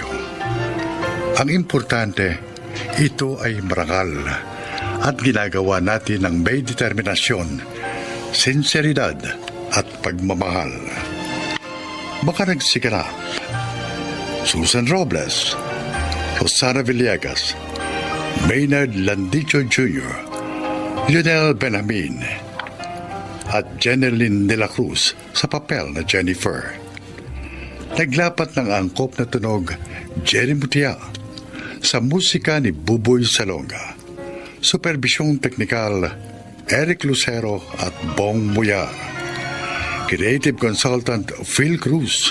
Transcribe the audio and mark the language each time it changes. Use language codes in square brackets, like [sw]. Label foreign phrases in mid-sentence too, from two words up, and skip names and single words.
[tl] Ang importante, ito ay marangal at ginagawa natin ng may determinasyon, sinseridad at pagmamahal. Makaragsiganap. Susan Robles, Rosana Villegas, Maynard Landicho Jr., Lionel Benjamin, at Jeneline de la Cruz sa papel na Jennifer. Naglapat ng angkop na tunog, Jerry Mutia, sa musika ni Buboy Salonga. Superbisyong teknikal, Eric Lucero at Bong Muyar. [en] Creative Consultant, Phil Cruz.